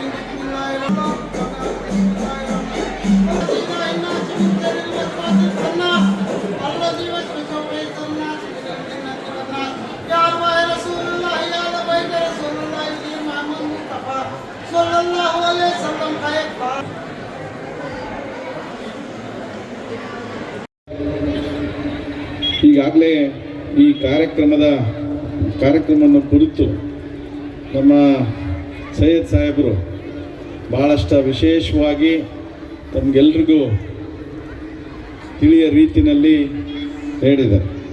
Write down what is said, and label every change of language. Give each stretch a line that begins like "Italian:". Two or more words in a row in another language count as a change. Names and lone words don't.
Arabic: بسم الله الرحمن الرحيم. الذي يوسوس في صدور الناس من الجنة والناس. يا أرواح رسول الله يا لبيك رسول الله محمد مصطفى صلى الله عليه وسلم خير.
Kannada: ಈಗಾಗಲೇ ಈ ಕಾರ್ಯಕ್ರಮವನ್ನು ಕುರಿತು ನಮ್ಮ ಸೈಯದ್ ಸಾಹೇಬರು ಭಾಳಷ್ಟು ವಿಶೇಷವಾಗಿ ತಮಗೆಲ್ರಿಗೂ ತಿಳಿಯ ರೀತಿಯಲ್ಲಿ ಹೇಳಿದ್ದಾರೆ.